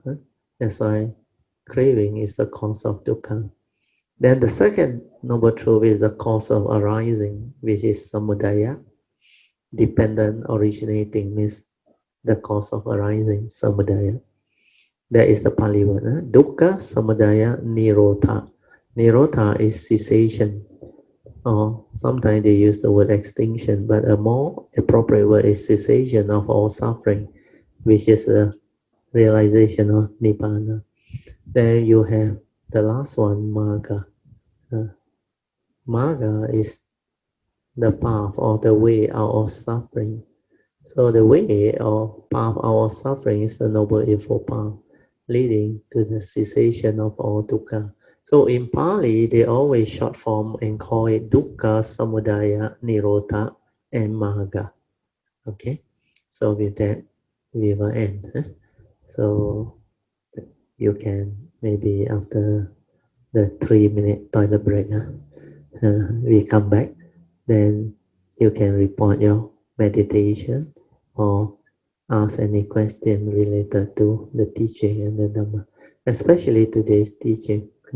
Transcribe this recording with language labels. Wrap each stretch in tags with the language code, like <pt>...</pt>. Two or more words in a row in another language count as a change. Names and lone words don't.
<en>That's why craving is the cause of dukkha. Then the second noble truth is the cause of arising, which is samudaya. Dependent originating means the cause of arising, samudaya. That is the Pali word.</en> <pi>Dukkha, samudaya, nirodha.</pi> <en>Nirodha is cessation, or sometimes they use the word extinction, but a more appropriate word is cessation of all suffering, which is the realization of nibbana. Then you have the last one, magga. Magga is the path or the way out of suffering. So the way or path out of suffering is the Noble Eightfold Path, leading to the cessation of all dukkha. So in Pali, they always short form and call it</en> <pi>dukkha, samudaya, nirodha,</pi> <en>and magga. Okay, so with that, we will end. So you can maybe after the 3-minute toilet break, we come back, then you can report your meditation or ask any question related to the teaching and the Dhamma, especially today's teaching.</en>